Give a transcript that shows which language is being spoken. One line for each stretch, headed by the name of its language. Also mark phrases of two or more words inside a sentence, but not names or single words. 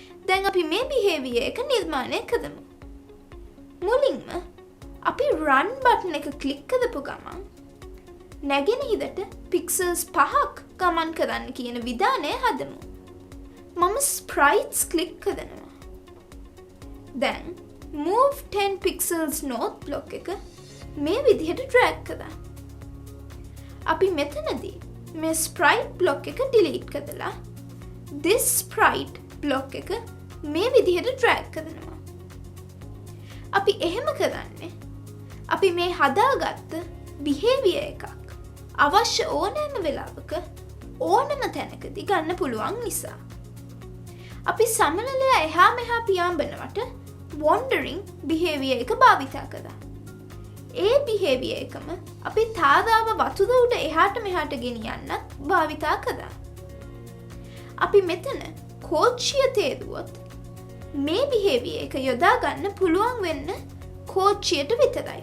Sinhala: දැන් අපි මේ behavior එක නිර්මාණය කරමු. මුලින්ම අපි
English: run button
Sinhala: එක ක්ලික් කරපු ගමන් නැගෙනහිරට pixels 5ක් ගමන් කරන්න කියන විධානය හදමු. මම sprites ක්ලික් කරනවා. දැන්
English: move 10 pixels north block
Sinhala: එක මේ විදිහට drag කරා. අපි මෙතනදී මේ
English: sprite block
Sinhala: එක delete කරලා
English: this sprite block
Sinhala: එක මේ විදිහට drag කරනවා. අපි එහෙම කරන්නේ අපි මේ හදාගත්ත behavior එකක් අවශ්‍ය ඕනෑම වෙලාවක ඕනම තැනකදී ගන්න පුළුවන් නිසා. අපි සමනලයා එහා මෙහා පියාඹනවට
English: wandering behavior
Sinhala: එක භාවිතා කළා. ඒ behavior එකම අපි තාදාව වතුර උඩ එහාට මෙහාට ගෙනියන්නත් භාවිතා කළා. අපි මෙතන කෝච්චිය තේරුවොත් මේ behavior එක යොදා ගන්න පුළුවන් වෙන්න කෝච්චියට විතරයි.